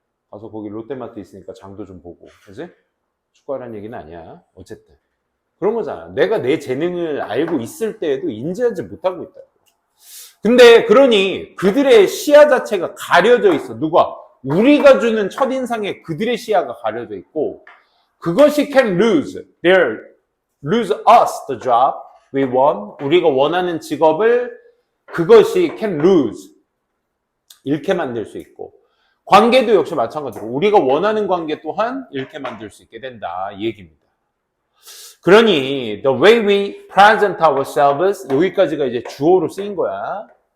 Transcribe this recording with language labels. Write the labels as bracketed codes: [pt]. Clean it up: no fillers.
[ko] 가서 거기 롯데마트 있으니까 장도 좀 보고. 그지? 축구하라는 얘기는 아니야. 어쨌든. 그런 거잖아. 내가 내 재능을 알고 있을 때에도 인지하지 못하고 있다. 근데 그러니 그들의 시야 자체가 가려져 있어. 누가? 우리가 주는 첫인상에 그들의 시야가 가려져 있고 그것이 [en] can lose. They'll lose us the job we want. [ko] 우리가 원하는 직업을 그것이 [en] can lose. [ko] 잃게 만들 수 있고 관계도 역시 마찬가지로 우리가 원하는 관계 또한 잃게 만들 수 있게 된다. 이 얘기입니다. 그러니 [en] the way we present ourselves [ko] 여기까지가 이제 주어로 쓰인 거야.